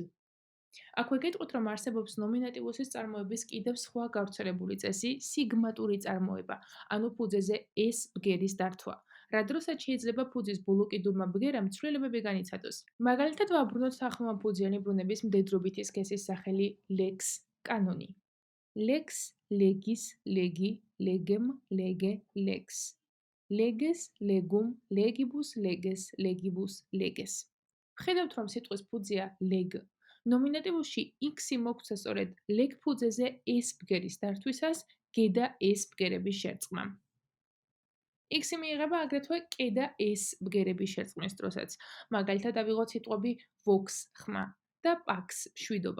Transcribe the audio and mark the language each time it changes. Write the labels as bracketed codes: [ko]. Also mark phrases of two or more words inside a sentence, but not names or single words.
[ka] აქვე გეტყვით, რომ არსებობს ნომინატივუსის წარმოების კიდევ სხვა გავრცელებული წესი, სიგმატური წარმოება, ანუ ფუძეზე s ბგერის დართვა, რა დროსაც შეიძლება ფუძის ბოლო კიდურმა ბგერამ ცვლილებები განიცადოს. მაგალითად, ვაბრუნოთ თანხმოვანფუძიანი ბრუნების მდედრობითი სქესის სახელი lex კანონი. [la] lex, legis, legi, legem, lege, lex. leges, legum, legibus, leges, legibus, leges. [ka] ვხედავთ, რომ სიტყვის ფუძეა leg. ნომინატივში x-ი მოგვცა სწორედ leg ფუძეზე s ბგერის დართვისას g და s ბგერების შერწყმამ. x-ი მიიღება აგრეთვე k და s ბგერების შერწყმის დროსაც. მაგალითად, ავიღოთ სიტყვები vox ხმა და pax შვიდობა.